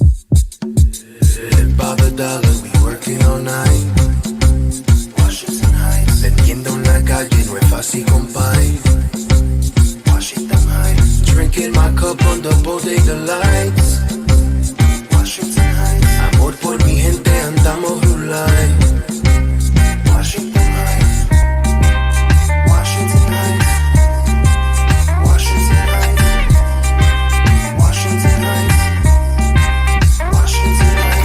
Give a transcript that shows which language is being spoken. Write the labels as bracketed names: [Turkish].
[English] Live by the dollar, we working all night. [Spanish] Washington Heights, vendiendo en la calle no es fácil, compadre. [English] Washington Heights, drinking my cup on the bodega lights. [Spanish] Washington Heights, amor por mi gente, andamos rulay. [English] Washington Heights, Washington Heights, Washington Heights, Washington Heights, Washington Heights.